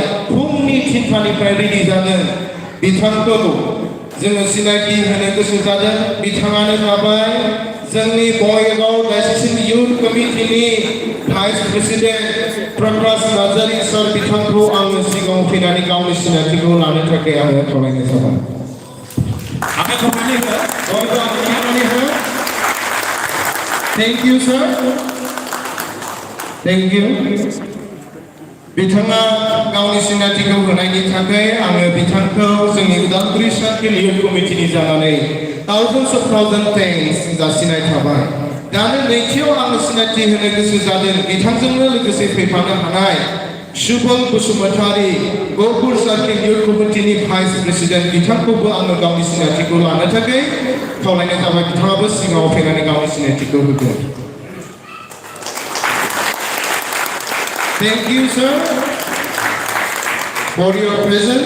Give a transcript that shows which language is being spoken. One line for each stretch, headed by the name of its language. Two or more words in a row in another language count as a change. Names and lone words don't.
Bodo: फुंनि 3टानिफ्राय रेडि जादों बिथांखौ जोङो सिनायथि होनो गोसो जादों बिथाङानो जाबाय जोंनि बङाइगाव डायसिसन इयुथ कमिटिनि भाइस प्रेसिडेन्ट प्रकाश नार्जारी सार बिथांखौ आङो सिगाङाव फैनानै गावनि सिनायथिखौ लानो थाखाय आङो खावलायनाय जाबाय
English: Thank you, sir. Thank you.
Bodo: बिथाङा गावनि सिनायथिखौ होनायनि थाखाय आङो बिथांखौ जोंनि उदालगुरि सार्केल इयुथ कमिटिनि जानानै thousands
English: of thanks
Bodo: जासिनाय थाबाय दानो नैथियाव आङो सिनायथि होनो गोसो जादों बिथांजोंनो लोगोसे फैफानो हानाय शुभम बसुमतारी गहपुर सार्केल इयुथ कमिटिनि भाइस प्रेसिडेन्ट बिथांखौबो आङो गावनि सिनायथिखौ लानो थाखाय खावलायनाय जाबाय बिथाङाबो सिगाङाव फैनानै गावनि सिनायथिखौ होगोन
English: Thank you, sir, for your presence.